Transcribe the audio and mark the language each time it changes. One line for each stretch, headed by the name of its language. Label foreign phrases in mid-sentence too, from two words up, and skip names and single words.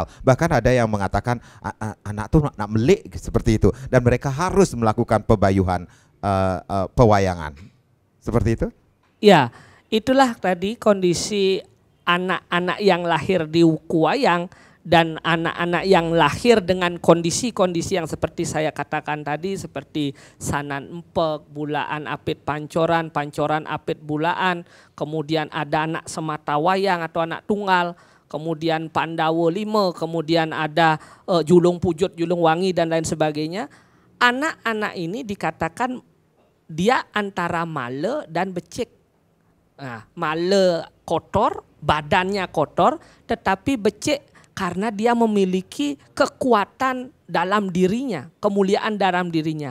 Indonesian: Bahkan ada yang mengatakan anak tuh anak melik seperti itu, dan mereka harus melakukan pebayuhan pewayangan. Seperti itu? Ya, itulah tadi kondisi anak-anak yang lahir di wayang dan anak-anak yang lahir dengan kondisi-kondisi yang seperti saya katakan tadi, seperti sanan empek, bulaan apit pancoran, pancoran apit bulaan, kemudian ada anak semata wayang atau anak tunggal, kemudian Pandawa 5, kemudian ada julung pujut, julung wangi dan lain sebagainya. Anak-anak ini dikatakan dia antara male dan becik. Nah, male kotor, badannya kotor, tetapi becik karena dia memiliki kekuatan dalam dirinya, kemuliaan dalam dirinya.